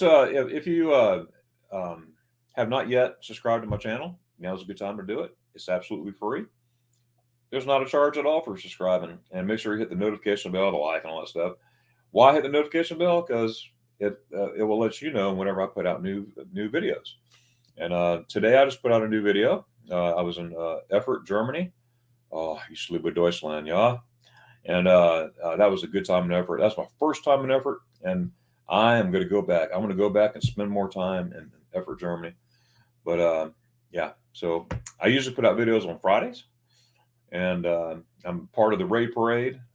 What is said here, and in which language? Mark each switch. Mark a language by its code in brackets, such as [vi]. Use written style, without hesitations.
[en] If you have not yet subscribed to my channel, now's a good time to do it. It's absolutely free. There's not a charge at all for subscribing, and make sure you hit the notification bell, the like, and all that stuff. Why hit the notification bell? Because it will let you know whenever I put out new videos. And today I just put out a new video. I was in Erfurt, Germany. [de] Oh, ich liebe Deutschland, yeah. [en] And that was a good time in Erfurt. That's my first time in Erfurt, and I am going to go back. I'm going to go back and spend more time in Erfurt, Germany. But yeah, so I usually put out videos on Fridays, and I'm part of the Ray Parade.